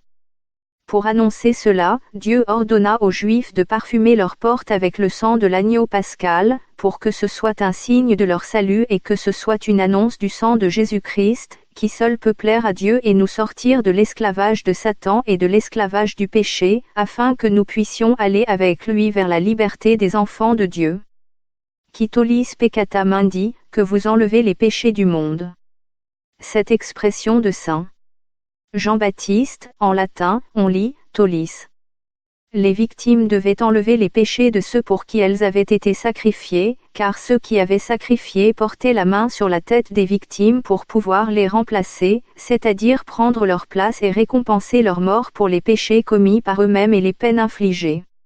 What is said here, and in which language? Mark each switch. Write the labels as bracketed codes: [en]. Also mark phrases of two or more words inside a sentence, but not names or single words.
[fr] Pour annoncer cela, Dieu ordonna aux Juifs de parfumer leurs portes avec le sang de l'agneau pascal, pour que ce soit un signe de leur salut et que ce soit une annonce du sang de Jésus-Christ, qui seul peut plaire à Dieu et nous sortir de l'esclavage de Satan et de l'esclavage du péché, afin que nous puissions aller avec lui vers la liberté des enfants de Dieu. [la] Qui tollis peccata mundi, [fr] que vous enlevez les péchés du monde. Cette expression de saint Jean-Baptiste, en latin, on lit, tollis. Les victimes devaient enlever les péchés de ceux pour qui elles avaient été sacrifiées, car ceux qui avaient sacrifié portaient la main sur la tête des victimes pour pouvoir les remplacer, c'est-à-dire prendre leur place et récompenser leur mort pour les péchés commis par eux-mêmes et les peines infligées.